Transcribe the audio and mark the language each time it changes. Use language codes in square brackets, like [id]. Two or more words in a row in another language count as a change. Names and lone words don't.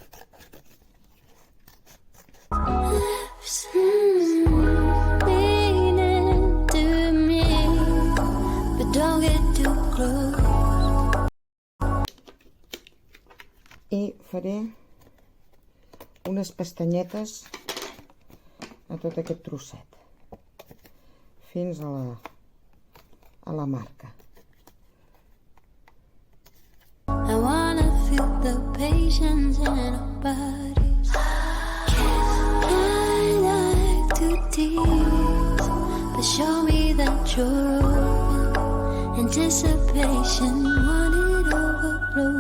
[ca] I faré unes pestanyetes a tot aquest trosset, fins a la marca. [en] I wanna feel the patience in our bodies. I like to tease, but show me that you're open. Anticipation, want it overflow.